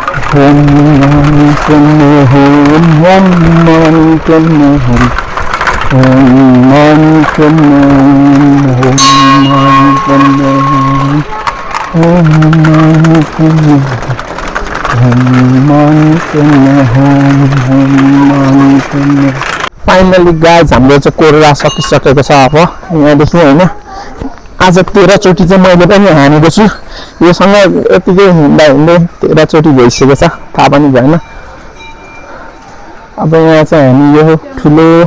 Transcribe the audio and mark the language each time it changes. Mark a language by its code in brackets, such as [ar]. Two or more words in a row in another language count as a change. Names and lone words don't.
[sa] ॐ मणि पद्मे हूँ। ॐ मणि पद्मे हूँ. ॐ मणि पद्मे हूँ. ॐ मणि पद्मे हूँ. [en] finally guys [ne] हाम्रो चाहिँ कोरेला सकिसकेको छ अब यहाँदेखि होइन आज 13 चोटि चाहिँ मैले पनि हानेको छु योसँग यतिकै हिँड्दा हिँड्दै 13 चोटि भइसकेको छ थाहा पनि भएन अब यहाँ चाहिँ हामी यो ठुलो